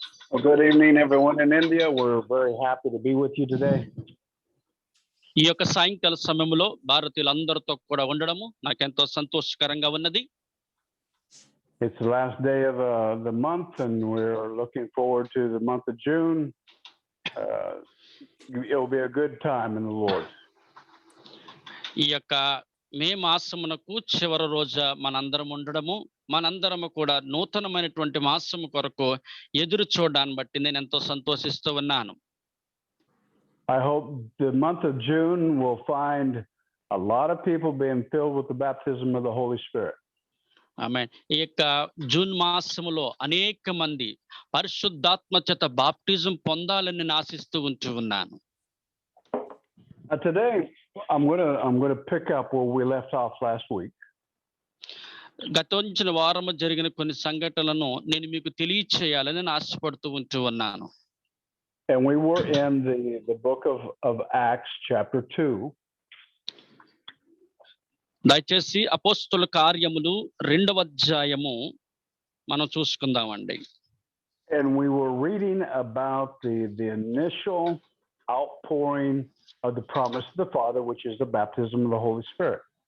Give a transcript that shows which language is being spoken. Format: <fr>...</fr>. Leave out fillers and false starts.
<en>Well, good evening, everyone in India. We're very happy to be with you today.</en> <te>ఈ యొక్క సాయంకాల సమయంలో భారతీయులందరితో కూడా ఉండడము నాకెంతో సంతోషకరంగా ఉన్నది.</te> <en>It's the last day of the month, and we're looking forward to the month of June. It'll be a good time in the Lord.</en> <te>ఈ యొక్క మే మాసమునకు చివరి రోజు మనందరం ఉండడము, మనందరము కూడా నూతనమైనటువంటి మాసము కొరకు ఎదురు చూడడాన్ని బట్టి నేను ఎంతో సంతోషిస్తూ ఉన్నాను.</te> <en>I hope the month of June will find a lot of people being filled with the baptism of the Holy Spirit.</en> <te>ఆమేన్. ఈ యొక్క జూన్ మాసములో అనేక మంది పరిశుద్ధాత్మ చేత బాప్టిజం పొందాలని నేను ఆశిస్తూ ఉన్నాను.</te> <en>Today I'm going to pick up where we left off last week.</en> <te>గతించిన వారము జరిగిన కొన్ని సంఘటనలను నేను మీకు తెలియచేయాలని నేను ఆశపడుతూ ఉన్నాను.</te> <en>And we were in the book of Acts chapter 2.</en> <te>దయచేసి అపోస్తలుల కార్యములు 2వ అధ్యాయము మనం చూసుకుందామండి.</te> <en>And we were reading about the initial outpouring of the promise of the Father, which is the baptism of the Holy Spirit.</en>